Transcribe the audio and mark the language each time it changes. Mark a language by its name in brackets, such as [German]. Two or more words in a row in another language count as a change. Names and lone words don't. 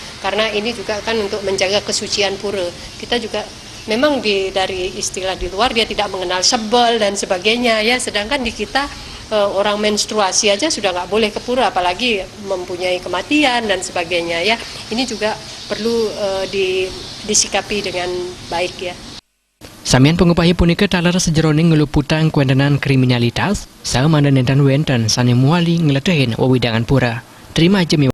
[Indonesian] Karena ini juga kan untuk menjaga kesucian pura. Kita juga memang dari istilah di luar dia tidak mengenal sebel dan sebagainya ya, sedangkan di kita orang menstruasi aja sudah nggak boleh ke pura, apalagi mempunyai kematian dan sebagainya ya. Ini juga perlu disikapi dengan baik ya. [Balinese] Samian pengupahi punika talar sejeroning ngeluputang kewentenan kriminalitas, sama nenten wenten sane muali ngeledahin wawidangan pura. [Indonesian] Terima aja